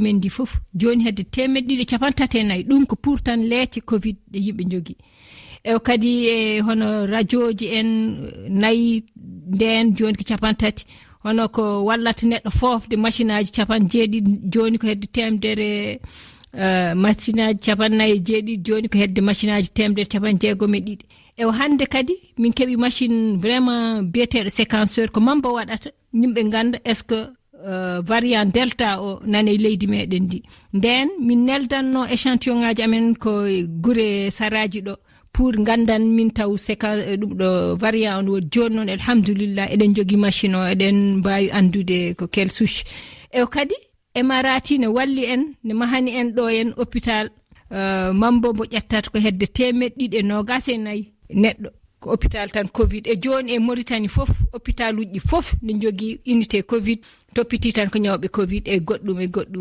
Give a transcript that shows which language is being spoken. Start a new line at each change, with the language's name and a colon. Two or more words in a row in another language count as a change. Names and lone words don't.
Fula: men ndi fof joni hedde 234 ɗum ko pour tan leece covid ɗe yimɓe jogui e kadi e hono radioji en nayi nden joni ko 30 hono ko wallata neɗɗo fofde machine aji 70 joni ko hedde temdere machine aji 47 joni ko hedde machine aji temdere 60 e hande kadi min keɓi machine vraiment biyeteɗo séquenceur ko mamba waɗata yimɓe ganda est
French: ce que variant delta
Fula: o nane leydi meɗen ndi nden min neldanno échantillon ngaji amen ko gure saraji ɗo pour gandan min taw ɗum ɗo variant on woni joni noon alhamdulillah eɗen jogui machine o eɗen mbawi andude ko
French: quelle souche
Fula: e kadi e marati ne walli en ne mahani en ɗo en hôpital mambo mo ƴettata ko hedde 224 neɗɗo ko hôpital tan covid e joni e Mauritanie fof hôpital uji fof ne jogui
French: unité covid
Fula: toppiti tan ko ñawɓe covid e goɗɗum